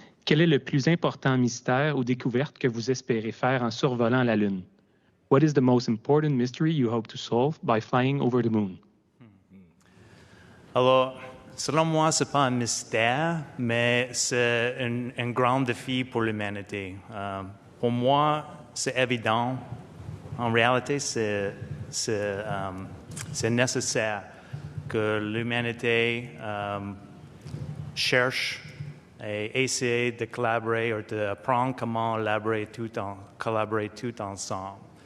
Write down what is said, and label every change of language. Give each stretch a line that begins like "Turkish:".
French: Quel est le plus important mystère ou découverte que vous espérez faire en survolant la Lune?
English: What is the most important mystery you hope to solve by flying over the moon?
French: Alors, selon moi, ce n'est pas un mystère, mais c'est un grand défi pour l'humanité. Pour moi, c'est évident. En réalité, c'est nécessaire que l'humanité cherche et essaie de collaborer ou d'apprendre comment collaborer tout ensemble.